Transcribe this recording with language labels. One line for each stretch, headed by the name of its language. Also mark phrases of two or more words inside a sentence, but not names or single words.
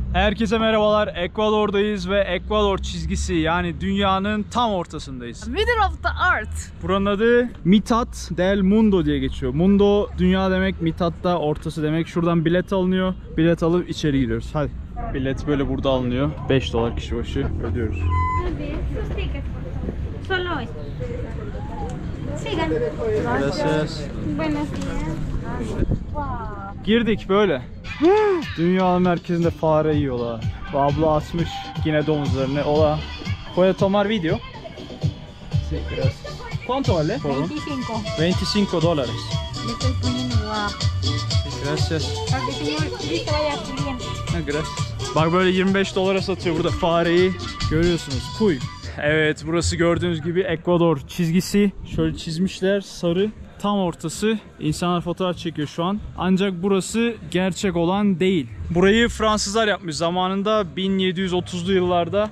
Turkish: Herkese merhabalar. Ekvador'dayız ve Ekvador çizgisi, yani dünyanın tam ortasındayız.
English: Middle of the earth.
Turkish: Buranın adı Mitad del Mundo diye geçiyor. Mundo dünya demek, Mitad da ortası demek. Şuradan bilet alınıyor. Bilet alıp içeri giriyoruz. Hadi. Bilet böyle burada alınıyor. $5 kişi başı ödüyoruz. Gracias. Girdik böyle. Dünyanın merkezinde fare yiyorlar. Bu abla asmış yine domuzlarını.
Spanish: Ola. Puede tomar video? Sí, gracias. ¿Cuánto vale? 25. $25. Le estoy poniendo guau. Gracias. Para que señor listo vaya bien. Ha, gracias.
Turkish: Bak böyle $25 satıyor burada fareyi. Görüyorsunuz. Kuy. Evet, burası gördüğünüz gibi Ekvador çizgisi. Şöyle çizmişler, sarı. Tam ortası. İnsanlar fotoğraf çekiyor şu an. Ancak burası gerçek olan değil. Burayı Fransızlar yapmış zamanında 1730'lu yıllarda.